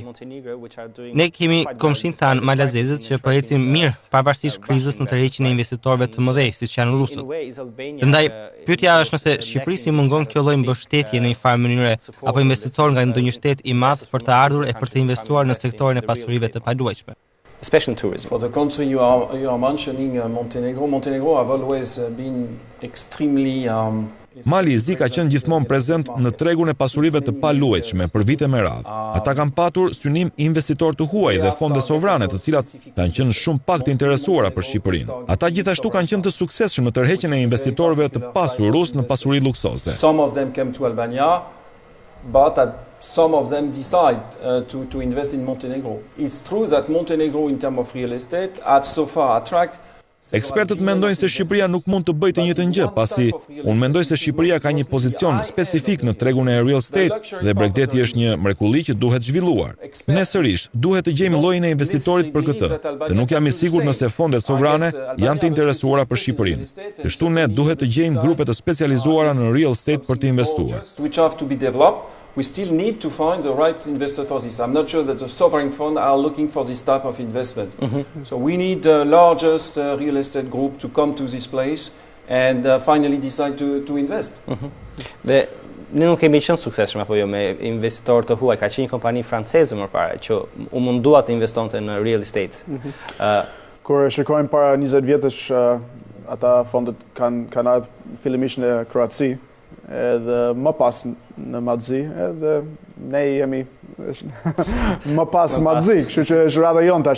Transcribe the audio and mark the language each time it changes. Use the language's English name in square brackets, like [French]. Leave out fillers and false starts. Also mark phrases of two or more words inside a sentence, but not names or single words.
[Albanian] Ne kemi komshin tanë malazezët që po ecin mirë pavarësisht krizës në tërheqjen e investitorëve të mëdhenj siç janë rusët. Prandaj, pyetja është nëse Shqipërisë i mungon kjo lloj mbështetje në një farë mënyre apo investitor nga ndonjë shtet i madh për të ardhur e për të investuar në sektorin e pasurive të paluajtshme. [English] Especially in tourism. For the country you are mentioning, Montenegro. Montenegro have always been extremely [Albanian] Mali i Zi ka qenë gjithmonë prezent në tregun e pasurive të paluajtshme për vite me radhë. Ata kanë patur synim investitor të huaj dhe fonde sovrane të cilat kanë qenë shumë pak të interesuara për Shqipërinë. Ata gjithashtu kanë qenë të suksesshëm në tërheqjen e investitorëve të pasur rus në pasuri luksoze. [English] Some of them came to Albania, but some of them decide to invest in Montenegro. It's true that Montenegro in terms of real estate have so far attracted. [Albanian] Ekspertët mendojnë se Shqipëria nuk mund të bëjë të njëjtën gjë, pasi unë mendoj se Shqipëria ka një pozicion specifik në tregun e [English] real estate [Albanian] dhe Bregdeti është një mrekulli që duhet zhvilluar. Ne sërish duhet të gjejmë llojin e investitorit për këtë, dhe nuk jam i sigurt nëse fondet sovrane janë të interesuara për Shqipërinë. Kështu ne duhet të gjejmë grupe të specializuara në [English] real estate [Albanian] për të investuar. [English] We still need to find the right investor for this. I'm not sure that the sovereign funds are looking for this type of investment. So we need the largest real estate group to come to this place and finally decide to invest. [Albanian] Dhe ne nuk kemi qenë suksesshëm apo jo me investitorë të huaj. Ka qenë një kompani franceze më parë që u mundua të investonte në [English] real estate. [Albanian] Kur shikojmë para 20 vjetësh, ata fondet kanë ardhur fillimisht në Kroaci, edhe më pas në Madzi, edhe ne jemi më pas Madzi, kështu që është rradha jonë tash.